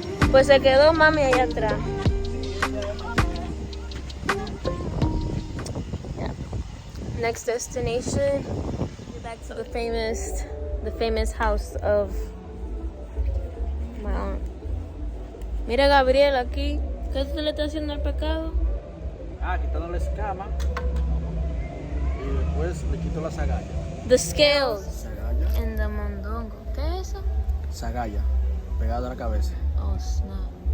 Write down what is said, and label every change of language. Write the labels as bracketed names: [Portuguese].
[Spanish] Pues se quedó mami allá atrás. [English] Yeah. Next destination, back to the famous house of my aunt. [Spanish] Mira Gabriel aquí. ¿Qué se le está haciendo al pescado? Quitando la escama y después le quito las agallas. [English] The scales [Spanish] Sagalla. [English] and the [Spanish] mondongo. ¿Qué es eso? Sagalla, pegado a la cabeza. [English] Oh, snap.